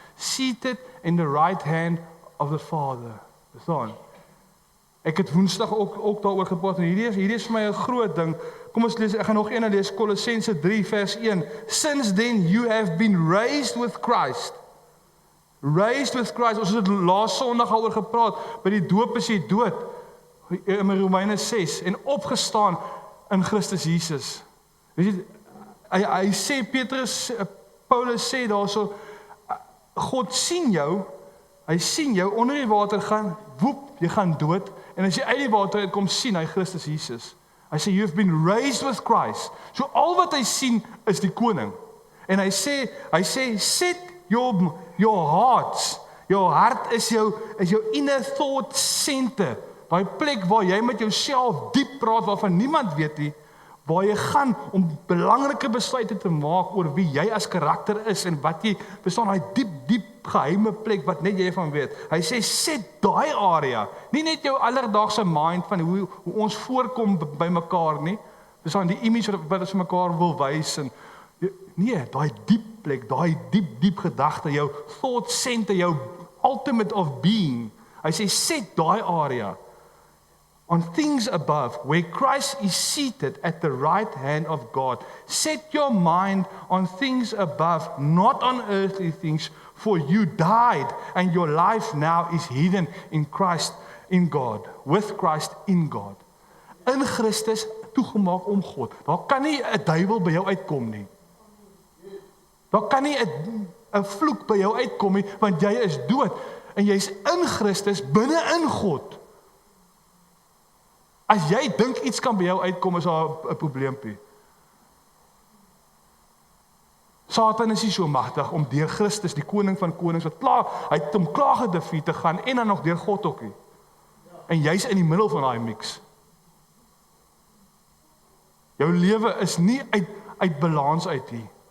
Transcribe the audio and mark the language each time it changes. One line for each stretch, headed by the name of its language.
English: Seated in the right hand of the Father.
Afrikaans: Verstaan? Ek het Woensdag ook daaroor gepraat en hierdie is vir my 'n groot ding. Kom ons lees, ek gaan nog een lees, Kolossense 3 vers 1.
English: Since then you have been raised with Christ. Raised with Christ.
Afrikaans: Ons het laas Sondag daaroor gepraat. By die doop is jy dood. In Romeine 6 en opgestaan in Christus Jesus. Weet jy, hy sê Paulus sê daarso, God sien jou, hy sien jou onder die water gaan, woep, jy gaan dood, en as jy uit die water uitkom, sien hy Christus Jesus. Hy sê,
English: you've been raised with Christ.
Afrikaans: So al wat hy sien, is die koning. En hy sê,
English: set your hearts,
Afrikaans: jou hart is jou
English: inner thought center,
Afrikaans: daai plek waar jy met jouself diep praat, waarvan niemand weet nie, waar jy gaan om belangrike besluite te maak oor wie jy as karakter is en wat jy bestaan, daai diep geheime plek wat net jy van weet. Hy sê, set daai area, nie net jou alledaagse mind van hoe ons voorkom by mekaar nie, bestaan die image wat ons mekaar wil wys, en nee, daai diep plek, daai diep gedagte, jou thought center, jou
English: ultimate of being,
Afrikaans: hy sê, set daai area,
English: on things above, where Christ is seated at the right hand of God. Set your mind on things above, not on earthly things, for you died, and your life now is hidden in Christ, in God, with Christ in God.
Afrikaans: In Christus toegemaak om God. Daar kan nie 'n duiwel by jou uitkom nie. Daar kan nie 'n vloek by jou uitkom nie, want jy is dood, en jy's in Christus, binne in God. As jy dink iets kan by jou uitkom, is daar 'n probleempie. Satan is nie so magtig om deur Christus, die koning van konings, hy het hom klaar gedefeat te gaan, en dan nog deur God ook nie. En jy's in die middel van daai mix. Jou lewe is nie uit balans uit nie.